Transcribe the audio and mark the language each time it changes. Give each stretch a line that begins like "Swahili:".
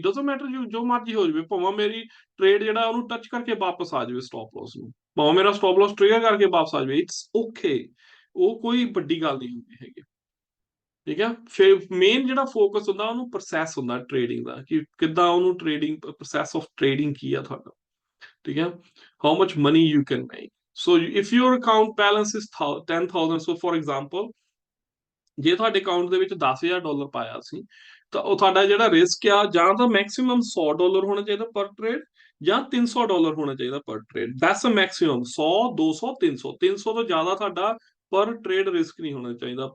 English: doesn't matter
Punjabi: ਜੋ ਮਰਜ਼ੀ ਹੋ ਜਾਵੇ, ਭਾਵੇਂ ਮੇਰੀ ਟ੍ਰੇਡ ਜਿਹੜਾ ਉਹਨੂੰ ਟੱਚ ਕਰਕੇ ਵਾਪਸ ਆ ਜਾਵੇ ਸਟਾਪ ਲਾਸ ਨੂੰ, ਭਾਵੇਂ ਮੇਰਾ ਸਟਾਪ ਲਾਸ ਟ੍ਰਿਗਰ ਕਰਕੇ ਵਾਪਸ ਆ ਜਾਵੇ,
English: it's okay,
Punjabi: ਉਹ ਕੋਈ ਵੱਡੀ ਗੱਲ ਨਹੀਂ ਹੁੰਦੀ ਹੈਗੀ। ਠੀਕ ਹੈ, ਫਿਰ ਮੇਨ ਜਿਹੜਾ ਫੋਕਸ ਹੁੰਦਾ ਉਹਨੂੰ ਪ੍ਰੋਸੈਸ ਹੁੰਦਾ ਟ੍ਰੇਡਿੰਗ ਦਾ, ਕਿ ਕਿੱਦਾਂ ਉਹਨੂੰ ਟ੍ਰੇਡਿੰਗ ਪ੍ਰੋਸੈਸ ਆਫ ਟ੍ਰੇਡਿੰਗ ਕੀ ਆ ਤੁਹਾਡਾ। ठीक है,
English: how much money you can make. So if your account balance is 10,000, so for example,
Punjabi: ਜੇ ਤੁਹਾਡੇ ਅਕਾਊਂਟ ਦੇ ਵਿੱਚ $10,000 ਪਾਇਆ ਸੀ, ਤਾਂ ਉਹ ਤੁਹਾਡਾ ਜਿਹੜਾ ਰਿਸਕ ਆ, ਜਾਂ ਤਾਂ ਮੈਕਸਿਮਮ $100 ਹੋਣਾ ਚਾਹੀਦਾ ਪਰ ਟ੍ਰੇਡ, ਜਾਂ $300 ਹੋਣਾ ਚਾਹੀਦਾ ਪਰ ਟ੍ਰੇਡ।
English: that's a maximum,
Punjabi: 100, 200, 300, 300 ਤੋਂ ਜ਼ਿਆਦਾ ਤੁਹਾਡਾ ਪਰ ਟ੍ਰੇਡ ਰਿਸਕ ਨਹੀਂ ਹੋਣਾ ਚਾਹੀਦਾ।